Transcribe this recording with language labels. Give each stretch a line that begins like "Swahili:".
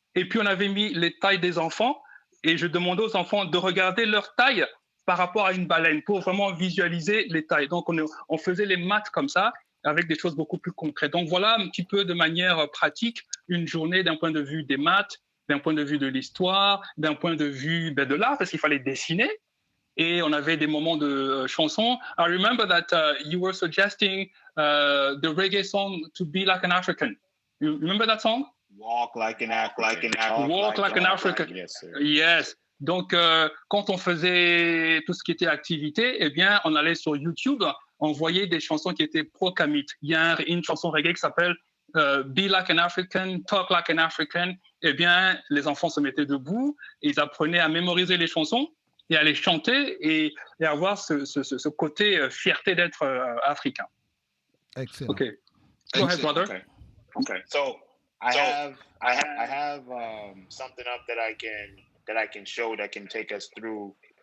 French: Et puis, on avait mis les tailles des enfants. Et je demandais aux enfants de regarder leur taille par rapport à une baleine pour vraiment visualiser les tailles. Donc, on faisait les maths comme ça, avec des choses beaucoup plus concrètes. Donc, voilà un petit peu de manière pratique une journée d'un point de vue des maths, d'un point de vue de l'histoire, d'un point de vue de l'art, parce qu'il fallait dessiner. Et on avait des moments de chansons.
English: I remember that you were suggesting the reggae song to be like an African. You remember that song? Walk like an African. Walk like an African. Yes, sir. Yes.
French: Donc, quand on faisait tout ce qui était activité, eh bien, on allait sur YouTube, on voyait des chansons qui étaient pro-Kamit. Il y a une chanson reggae qui s'appelle Be Like an African, Talk Like an African. Eh bien, les enfants se mettaient debout, et ils apprenaient à mémoriser les chansons et à les chanter et avoir ce côté fierté d'être africain. Excellent.
English: OK. Go ahead, brother. Okay. So I have something up that I can show that can take us through.